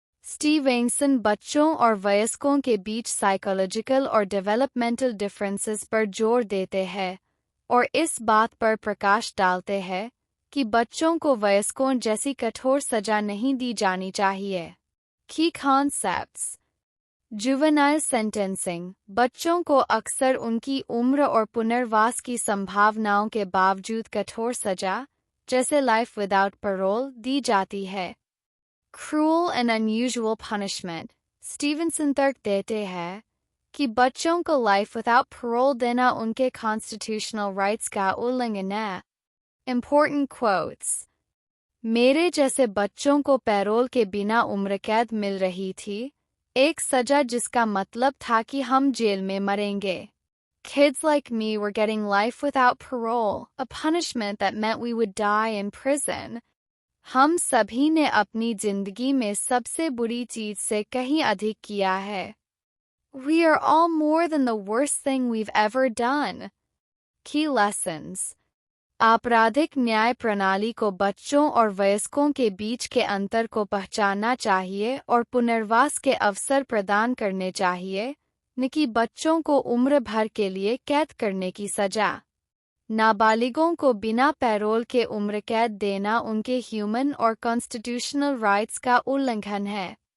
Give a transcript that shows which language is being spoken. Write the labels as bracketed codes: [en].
[hi] Stevenson बच्चों और वयस्कों के बीच साइकोलॉजिकल और डेवलपमेंटल डिफरेंसेस पर जोर देते हैं और इस बात पर प्रकाश डालते हैं कि बच्चों को वयस्कों जैसी कठोर सजा नहीं दी जानी चाहिए। [en] Key concepts: juvenile sentencing. [hi] बच्चों को अक्सर उनकी उम्र और पुनर्वास की संभावनाओं के बावजूद कठोर सजा, जैसे लाइफ विदाउट पैरोल, दी जाती है। [en] Cruel and unusual punishment. [hi] Stevenson तर्क देते हैं कि बच्चों को लाइफ विदाउट पैरोल देना उनके कॉन्स्टिट्यूशनल राइट्स का उल्लंघन है. [en] Important quotes. [hi] मेरे जैसे बच्चों को पैरोल के बिना उम्र कैद मिल रही थी, एक सजा जिसका मतलब था कि हम जेल में मरेंगे. [en] Kids like me were getting life without parole, a punishment that meant we would die in prison. [hi] हम सभी ने अपनी जिंदगी में सबसे बुरी चीज से कहीं अधिक किया है. [en] We are all more than the worst thing we've ever done. Key lessons. [hi] आपराधिक न्याय प्रणाली को बच्चों और वयस्कों के बीच के अंतर को पहचानना चाहिए और पुनर्वास के अवसर प्रदान करने चाहिए, न कि बच्चों को उम्र भर के लिए कैद करने की सजा. नाबालिगों को बिना पैरोल के उम्र कैद देना उनके ह्यूमन और कॉन्स्टिट्यूशनल राइट्स का उल्लंघन है.